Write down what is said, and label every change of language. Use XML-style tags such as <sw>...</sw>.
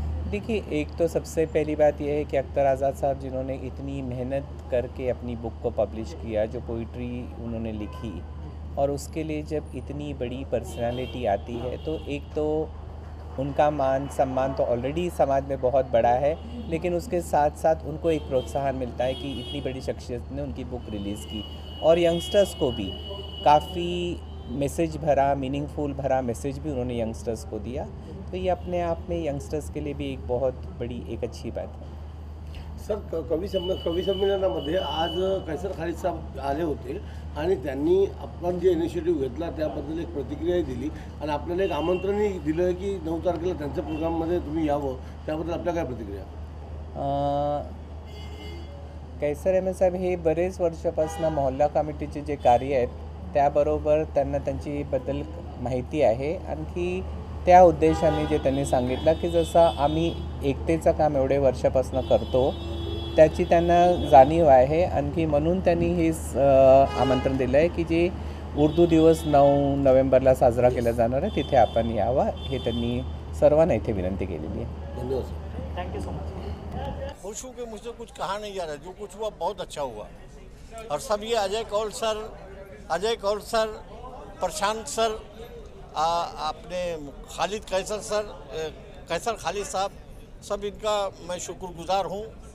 <hi>देखिए, एक तो सबसे पहली बात यह है कि अख्तर आज़ाद साहब जिन्होंने इतनी मेहनत करके अपनी बुक को पब्लिश किया, जो पोइट्री उन्होंने लिखी और उसके लिए जब इतनी बड़ी पर्सनालिटी आती है तो एक तो उनका मान सम्मान तो ऑलरेडी समाज में बहुत बड़ा है, लेकिन उसके साथ साथ उनको एक प्रोत्साहन मिलता है कि इतनी बड़ी शख्सियत ने उनकी बुक रिलीज़ की और यंगस्टर्स को भी काफ़ी मैसेज भरा, मीनिंगफुल भरा मैसेज भी उन्होंने यंगस्टर्स को दिया। तो ये अपने आप में यंगस्टर्स के लिए भी एक बहुत बड़ी एक अच्छी बात है।</hi> <mr>सर, कवी संमेलनामध्ये आज कैसर खालिद साहेब आले होते आणि त्यांनी आपण जे इनिशिएटिव्ह घेतला त्याबद्दल एक प्रतिक्रियाही दिली आणि आपल्याला एक आमंत्रणही दिलं की 9 तारखेला त्यांच्या प्रोग्राममध्ये तुम्ही यावं, त्याबद्दल आपल्या काय प्रतिक्रिया? कैसर अहमद साहेब हे बरेच वर्षापासून मोहल्ला कमिटीचे जे कार्य आहेत त्याबरोबर त्यांना त्यांच्याबद्दल माहिती आहे। आणखी त्या उद्देशाने जे त्यांनी सांगितलं की जसं आम्ही एकतेचं काम एवढे वर्षापासून करतो त्याची त्यांना जाणीव आहे, आणखी म्हणून त्यांनी हे आमंत्रण दिलं आहे की जे उर्दू दिवस 9 नोव्हेंबरला साजरा केला जाणार आहे तिथे आपण यावं, हे त्यांनी सर्वांना इथे विनंती केलेली आहे। धन्यवाद sir.</mr> <en>Thank you so much.</en> <hi>खुश हूँ कि मुझसे कुछ कहा नहीं जा रहा, जो कुछ हुआ बहुत अच्छा हुआ और सब ये अजय कौल सर, प्रशांत सर, अपने कैसर खालिद साहब, सब इनका मैं शुक्रगुजार हूँ।</hi>